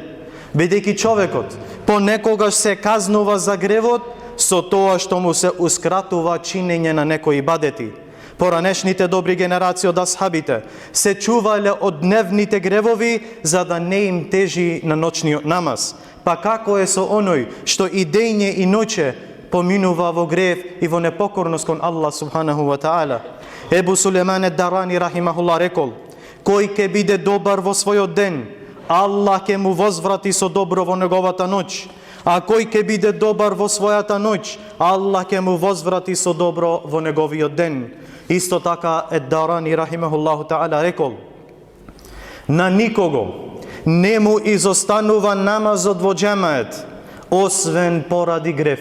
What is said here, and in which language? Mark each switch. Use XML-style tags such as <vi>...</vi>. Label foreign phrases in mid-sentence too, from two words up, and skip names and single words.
<mk>Бидејќи човекот понекогаш се казнува за гревот со тоа што му се ускратува чинење на некои ибадети. Поранешните добри генерации од асхабите се чувале од дневните гревови за да не им тежи на ноќниот намаз. Па како е со оној што и дење и ноќе поминува во грев и во непокорност кон Аллах</mk> <ar>سبحانه وتعالى?</ar> <mk>Ебу Сулейман ед-Дарани рахимахуллах рекол: кој ќе биде добар во својот ден, Аллах ќе му возврати со добро во неговата ноќ. А кој ќе биде добар во својата ноќ, Аллах ќе му возврати со добро во неговиот ден. Исто така ед-Дарани</mk> <ar>رحمه الله تعالى</ar> <mk>рекол: на никого не му изостанува намазот во џемаат, освен поради грев.</mk>